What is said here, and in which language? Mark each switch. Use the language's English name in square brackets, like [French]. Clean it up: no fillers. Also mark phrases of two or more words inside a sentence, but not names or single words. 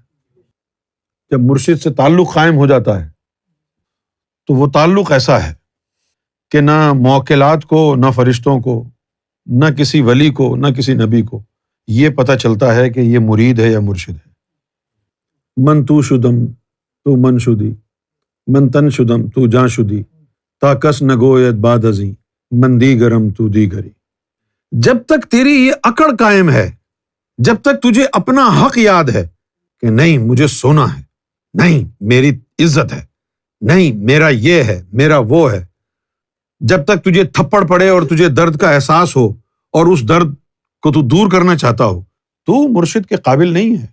[Urdu] جب مرشد سے تعلق قائم ہو جاتا ہے تو وہ تعلق ایسا ہے کہ نہ موکلات کو، نہ فرشتوں کو، نہ کسی ولی کو، نہ کسی نبی کو یہ پتہ چلتا ہے کہ یہ مرید ہے یا مرشد ہے۔ [Persian] من تو شدم تو من شدی، من تن شدم تو جاں شدی، تا کس نگوید باد ازیں، من دی گرم تو دی گری۔ [Urdu] جب تک تیری یہ اکڑ قائم ہے، جب تک تجھے اپنا حق یاد ہے کہ نہیں مجھے سونا ہے، نہیں میری عزت ہے، نہیں میرا یہ ہے، میرا وہ ہے، جب تک تجھے تھپڑ پڑے اور تجھے درد کا احساس ہو اور اس درد کو تو دور کرنا چاہتا ہو، تو مرشد کے قابل نہیں ہے۔